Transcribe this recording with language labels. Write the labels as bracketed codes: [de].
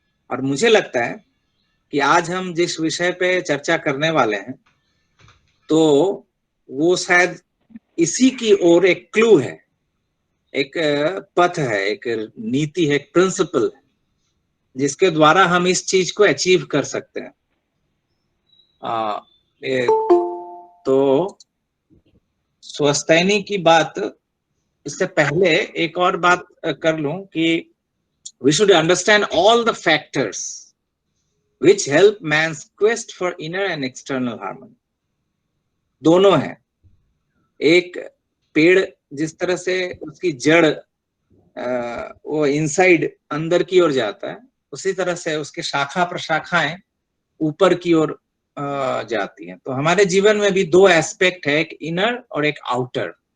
[hi] और मुझे लगता है कि आज हम जिस विषय पे चर्चा करने वाले हैं तो वो शायद इसी की ओर एक क्लू है, एक पथ है, एक नीति है, एक प्रिंसिपल है जिसके द्वारा हम इस चीज को अचीव कर सकते हैं। तो स्वस्थैनी की बात इससे पहले एक और बात कर लूं कि [en] we should understand all the factors which help man's quest for inner and external harmony. [hi] दोनों है। एक पेड़ जिस तरह से उसकी जड़ वो इनसाइड अंदर की ओर जाता है, उसी तरह से उसके शाखा प्रशाखाएं ऊपर की ओर जाती हैं। तो हमारे जीवन में भी दो एस्पेक्ट है, एक इनर और एक आउटर।